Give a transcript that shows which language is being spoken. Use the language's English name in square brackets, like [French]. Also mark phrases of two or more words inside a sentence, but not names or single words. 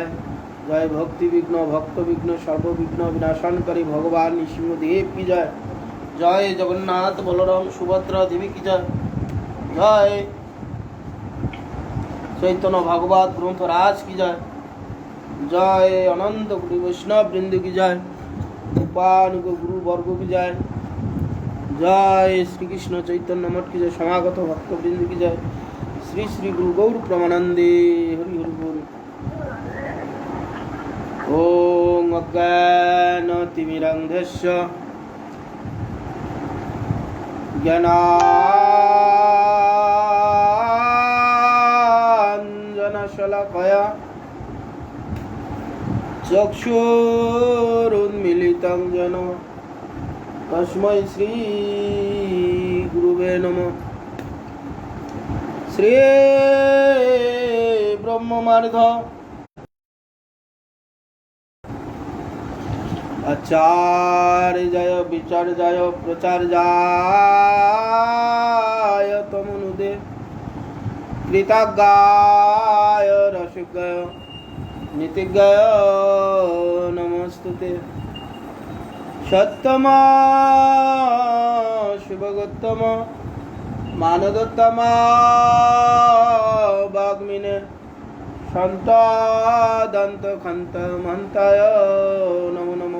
[Hindi] जय भक्ति विघ्न भक्त विघ्न सर्व विघ्न विनाशनकारी भगवान नृसिंहदेव की जय। जय जगन्नाथ बलराम सुभद्रा देवी की जय। जय चैतन्य भागवत ग्रंथ राज की जय। जय अनंत गुरु वैष्णव वृंद की जय। उपानुग गुरु वर्ग की जय। जय श्री कृष्ण चैतन्य मठ की जय। समागत भक्त वृंद की जय। श्री श्री गुरु गौर प्रमानंदे हरि हरि बोल। [Sanskrit] ओम अज्ञानतिमिरन्धस्य ज्ञानाञ्जनशलाकया चक्षुरुन्मीलितं येन तस्मै श्री गुरुवे नमः। श्री ब्रह्ममार्ग आचार्य जय विचार जय प्रचार जय तमनुदे कृतज्ञाय रसिकाय नीतिज्ञाय नमस्तुते। सत्तम शिवगोत्तम मानदोत्तम वाग्मिने शांत दंत खंत महंताय नमो नमो।